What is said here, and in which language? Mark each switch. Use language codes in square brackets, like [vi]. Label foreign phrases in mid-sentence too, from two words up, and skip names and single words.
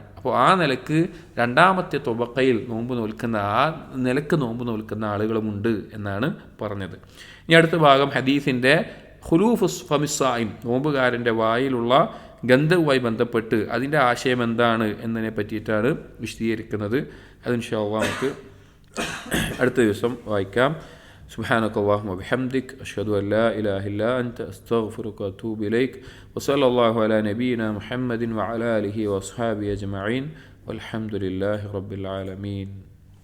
[ml] അപ്പോൾ ആ നിലക്ക് രണ്ടാമത്തെ തൊബക്കയിൽ നോമ്പ് നോൽക്കുന്ന, ആ നിലക്ക് നോമ്പ് നോൽക്കുന്ന ആളുകളുമുണ്ട് എന്നാണ് പറഞ്ഞത്. ഇനി അടുത്ത ഭാഗം ഹദീസിൻ്റെ [ar] خلوف فم الصائم, [ml] നോമ്പുകാരൻ്റെ വായിലുള്ള ഗന്ധവുമായി ബന്ധപ്പെട്ട് അതിൻ്റെ ആശയം എന്താണ് എന്നതിനെ പറ്റിയിട്ടാണ് വിശദീകരിക്കുന്നത്. അത് [ar] إن شاء الله [ml] നമുക്ക് അടുത്ത ദിവസം വായിക്കാം. [ar] سبحانك اللهم وبحمدك أشهد أن لا إله إلا أنت أستغفرك وأتوب إليك وصلى الله على نبينا محمد وعلى آله وأصحابه أجمعين والحمد لله رب العالمين.